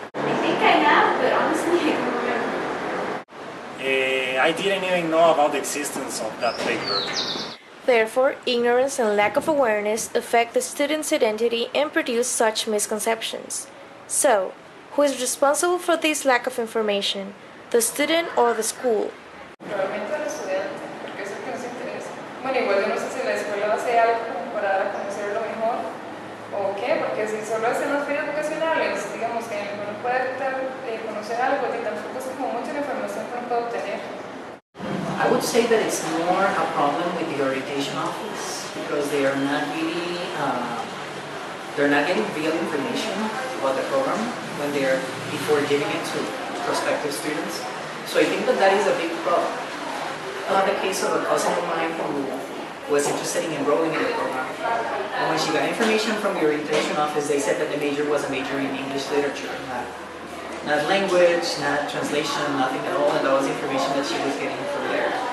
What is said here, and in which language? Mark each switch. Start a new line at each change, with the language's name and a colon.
English: I think I have, but honestly I don't remember. I didn't even know about the existence of that paper. Therefore, ignorance and lack of awareness affect the student's identity and produce such misconceptions. So, who is responsible for this lack of information? The student or the school?
Spanish: Probablemente el estudiante, porque es el que nos interesa. Bueno, igual yo no sé si la escuela hace algo como para dar a conocerlo mejor o qué, porque si solo hacen las ferias vocacionales, digamos que uno puede conocer algo y tampoco es como mucha la información que uno puede obtener.
English: I would say that it's more a problem with the orientation office, because they are not really, they're not getting real information about the program when they're before giving it to prospective students. So I think that is a big problem. The case of a cousin of mine who was interested in enrolling in the program, and when she got information from the orientation office, they said that the major was a major in English literature, not language, not translation, nothing at all, and that was information that she was getting from there.